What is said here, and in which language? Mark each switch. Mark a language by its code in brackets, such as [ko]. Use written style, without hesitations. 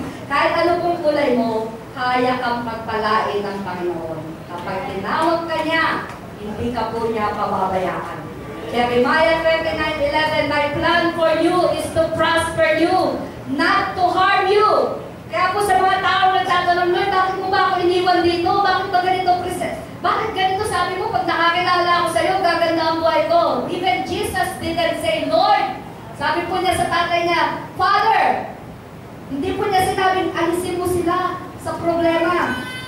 [tl] Kahit ano pong kulay mo, kaya kang pagpalain ng Panginoon. Kapag tinawag ka niya, hindi ka po niya pababayaan. [en] Jeremiah 29:11, my plan for you is to prosper you, not to harm you. [tl] Kaya po sa mga tao nagtatanong, Lord, bakit mo ba ako iniwan dito? Bakit ba ganito, present? Bakit ganito sabi mo, pag nakakilala ako sa iyo, gaganda ang buhay ko. [en] Even Jesus didn't say, [tl] Lord, sabi po niya sa tatay niya, Father, Hindi po niya sinabing, alisin mo sila sa problema.